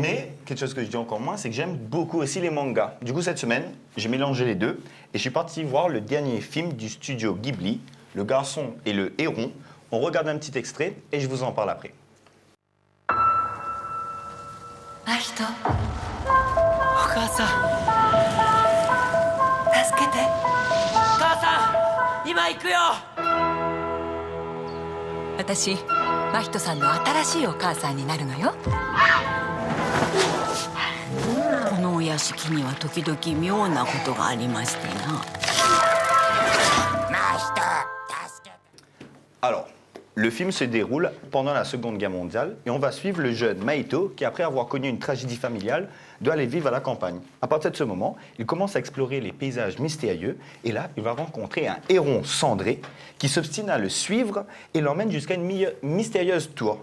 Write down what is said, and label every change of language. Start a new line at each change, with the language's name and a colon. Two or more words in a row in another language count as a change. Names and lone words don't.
French: Mais quelque chose que je dis encore moins, c'est que j'aime beaucoup aussi les mangas. Du coup, cette semaine, j'ai mélangé les deux et je suis parti voir le dernier film du studio Ghibli, Le Garçon et le Héron. On regarde un petit extrait et je vous en parle après. Mahito,
Japanese: お母さん、助けて。母さん、今行くよ。私、真人さんの新しいお母さんになるのよ。このお屋敷には時々妙なことがありましてな。真人、助けて。
French: Alors, le film se déroule pendant la Seconde Guerre mondiale et on va suivre le jeune Mahito qui, après avoir connu une tragédie familiale, doit aller vivre à la campagne. À partir de ce moment, il commence à explorer les paysages mystérieux et là, il va rencontrer un héron cendré qui s'obstine à le suivre et l'emmène jusqu'à une mystérieuse tour.